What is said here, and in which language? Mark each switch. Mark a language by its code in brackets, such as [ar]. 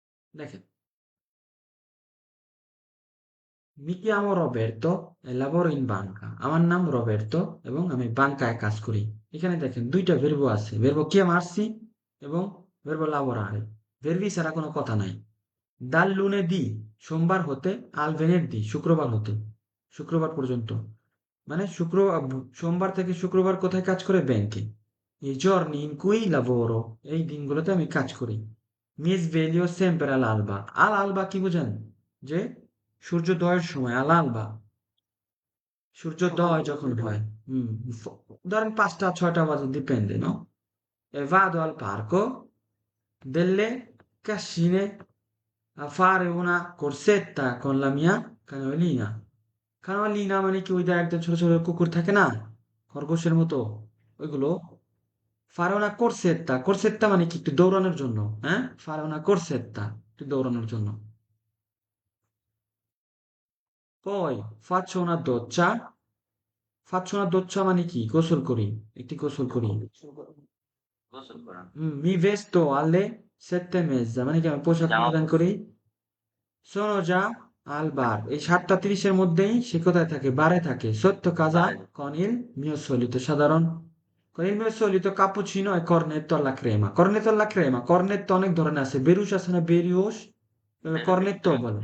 [bn] দেখেন, [it] Mi chiamo Roberto e lavoro in banca. [bn] আমার নাম রবের্তো এবং আমি বাংকায় কাজ করি। এখানে দেখেন দুইটা ভার্ব আছে, ভার্ব chiamarsi এবং ভার্ব lavorare। ভার্বি ছাড়া কোনো কথা নাই। [it] dal lunedì [bn] সোমবার হতে [it] al venerdì [bn] শুক্রবার হতে, শুক্রবার পর্যন্ত। মানে সোমবার থেকে শুক্রবার কোথায় কাজ করে? ব্যাংকে। [it] I giorni in cui lavoro, [bn] এই দিনগুলোতে আমি কাজ করি। [it] Mi sveglio sempre all'alba. [bn] All'alba কি বোঝেন? যে সূর্যোদয়ের সময়, আল আলবা, সূর্যোদয় যখন হয়। হুম, ধরেন 5টা 6টা বাজে, [it] dipende, no? E vado al parco delle Cascine a fare una corsetta con la mia cagnolina. [bn] কানোয়ালিনা মানে কি, ওই যে একদম ছোট ছোট কুকুর থাকে না, খরগোশের মতো, ওইগুলো। ফারাওনা কোরসেত্তা, কোরসেত্তা মানে কি? একটু দৌড়ানোর জন্য, হ্যাঁ? ফারাওনা কোরসেত্তা, একটু দৌড়ানোর জন্য। [it] পয় faccio una doccia, faccio una doccia [bn] মানে কি? গোসল করি, একটি গোসল করি। গোসল করা। [it] Mi vesto alle 7:30 [bn] মানে কি? আমি পোশাক জামা পরিধান করি। [it] sono già al bar, [bn] এই 7টা 30-এর মধ্যেই সে কোথায় থাকে? বারে থাকে। [it] sotto casa [bn] বাইরে। [it] con il mio solito, [bn] সাধারণ [it] con il mio solito cappuccino e cornetto alla crema। cornetto alla crema, [bn] cornetto অনেক ধরনের আছে, বেরুশ আছে না, বেরিউস, cornetto বলে।